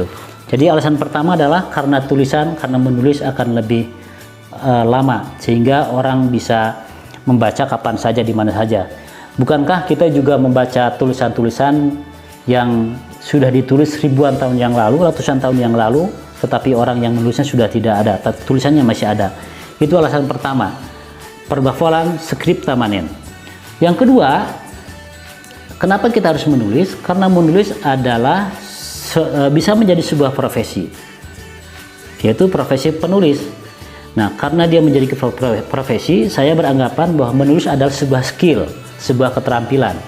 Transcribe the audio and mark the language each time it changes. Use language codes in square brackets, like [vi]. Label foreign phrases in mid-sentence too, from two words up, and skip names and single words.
[id] Jadi alasan pertama adalah karena tulisan, karena menulis akan lebih lama sehingga orang bisa membaca kapan saja, di mana saja. Bukankah kita juga membaca tulisan-tulisan yang sudah ditulis ribuan tahun yang lalu, ratusan tahun yang lalu, tetapi orang yang menulisnya sudah tidak ada, tulisannya masih ada. Itu alasan pertama, [la] verba volant scripta manent. [id] Yang kedua, kenapa kita harus menulis? Karena menulis adalah bisa menjadi sebuah profesi, yaitu profesi penulis. Nah, karena dia menjadi profesi, saya beranggapan bahwa menulis adalah sebuah skill, sebuah keterampilan.